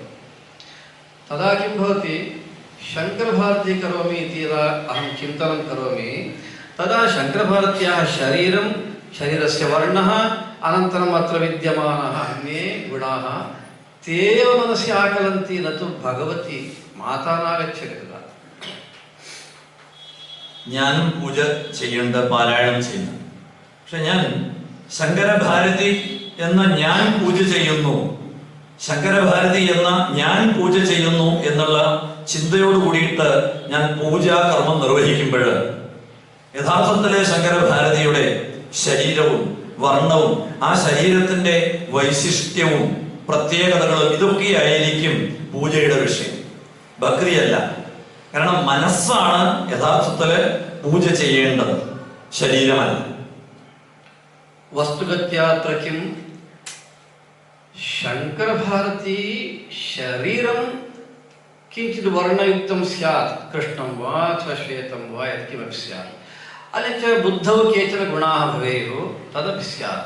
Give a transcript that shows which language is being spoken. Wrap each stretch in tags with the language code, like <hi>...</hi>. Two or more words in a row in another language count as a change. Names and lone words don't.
<sa>तदा किं भवति, शङ्करभारती करोमि इति यदा अहं चिन्तनं करोमि, तदा शङ्करभारत्याः शरीरं, शरीरस्य वर्णः, अनन्तरम् अत्र विद्यमानः अन्ये गुणाः ते एव मनसि आकलन्ति, न तु भगवती माता नागच्छति. तदा</sa> <ml>ഞാനും പൂജ ചെയ്യുന്നുണ്ട്, പാരായണം ചെയ്യുന്നു. പക്ഷെ ഞാൻ ശങ്കരഭാരതി എന്ന ഞാൻ പൂജ ചെയ്യുന്നു, ശങ്കരഭാരതി എന്ന ഞാൻ പൂജ ചെയ്യുന്നു എന്നുള്ള ചിന്തയോട് കൂടിയിട്ട് ഞാൻ പൂജാകർമ്മം നിർവഹിക്കുമ്പോൾ യഥാർത്ഥത്തിലെ ശങ്കരഭാരതിയുടെ ശരീരവും വർണ്ണവും ആ ശരീരത്തിന്റെ വൈശിഷ്ട്യവും പ്രത്യേകതകളും ഇതൊക്കെയായിരിക്കും പൂജയുടെ വിഷയം, ഭക്തിയല്ല. കാരണം മനസ്സാണ് യഥാർത്ഥത്തില് പൂജ ചെയ്യേണ്ടത്, ശരീരമല്ല.</ml> <sa>वस्तुगत्यात्र किं शङ्करभारती शरीरं किञ्चित् वर्णयुक्तं स्यात्, कृष्णं वा अथवा श्वेतं वा यत्किमपि स्यात्, अन्यच्च बुद्धौ केचन गुणाः भवेयुः, तदपि स्यात्.</sa>